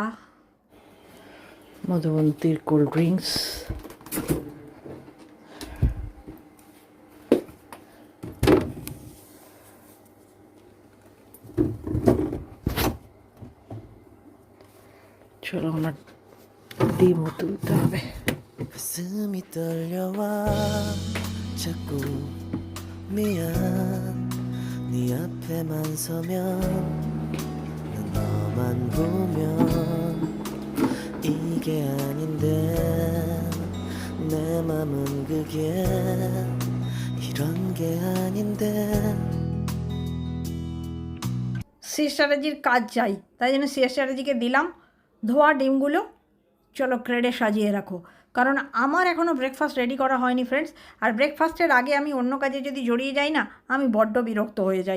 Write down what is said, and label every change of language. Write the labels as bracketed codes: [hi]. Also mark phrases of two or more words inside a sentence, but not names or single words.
[bn] মধুবন্তীর [en] cold drinks, [bn] চলো আমার ডিমও তুলতে হবে। [ko] 가슴이 떨려와 자꾸 미안 네 앞에만 서면 난 너만 보면 이게 아닌데 내 맘은 그게 이런 게 아닌데 [bn] সিএস চ্যাটার্জির কাজ চাই, তাই জন্য সিএস চ্যাটার্জিকে দিলাম ধোয়া ডিমগুলো, চলো ক্রেডে সাজিয়ে রাখো। কারণ আমার এখনও [en] breakfast ready [bn] করা হয়নি ফ্রেন্ডস। আর ব্রেকফাস্টের আগে আমি অন্য কাজে যদি জড়িয়ে যাই না, আমি বড্ড বিরক্ত হয়ে যাই।